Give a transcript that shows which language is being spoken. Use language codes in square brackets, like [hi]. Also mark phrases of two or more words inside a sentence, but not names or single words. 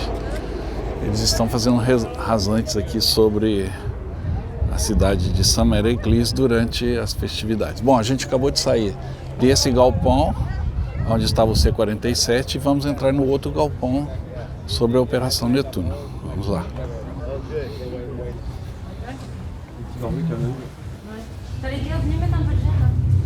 [pt] Eles estão fazendo rasantes aqui sobre a cidade de Saint-Mère-Église durante as festividades. Bom, a gente acabou de sair desse galpão, onde estava o C-47, e vamos entrar no outro galpão sobre a Operação Netuno. Vamos lá. [fr] T'allais dire, venez mettre un peu de gel là.